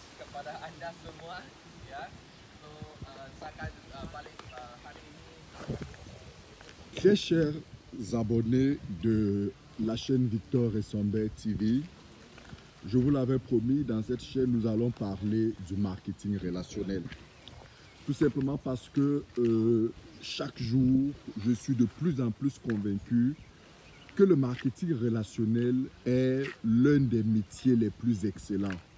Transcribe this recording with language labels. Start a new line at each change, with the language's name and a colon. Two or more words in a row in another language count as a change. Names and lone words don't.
Malay: kepada anda semua ya. So saya akan balik hari ini.
French: Très chers abonnés de la chaîne Victor Essambert TV, je vous l'avais promis, dans cette chaîne, nous allons parler du marketing relationnel. Tout simplement parce que chaque jour, je suis de plus en plus convaincu que le marketing relationnel est l'un des métiers les plus excellents.